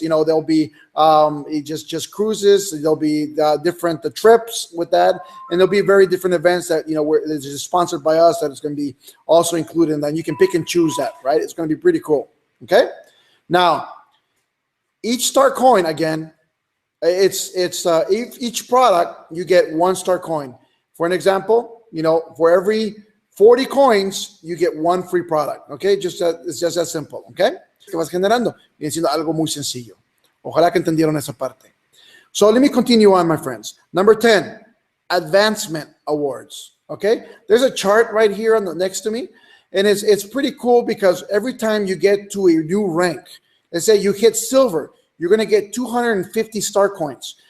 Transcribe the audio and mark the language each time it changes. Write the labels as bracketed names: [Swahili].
[English] There'll be just cruises. There'll be different trips with that, and there'll be very different events that where this is sponsored by us that is going to be also included in that. And you can pick and choose that, right? It's going to be pretty cool. Okay, now each star coin again. Each product you get 1 star coin. For an example, for every 40 coins you get 1 free product. Okay, it's just that simple. [Spanish] Okay, que vas generando viene siendo algo muy sencillo. Ojalá que entendieron esa parte. [English] So let me continue on, my friends. Number 10, advancement awards. Okay, there's a chart right here next to me, And it's pretty cool because every time you get to a new rank, let's say you hit silver, you're going to get 250 star coins.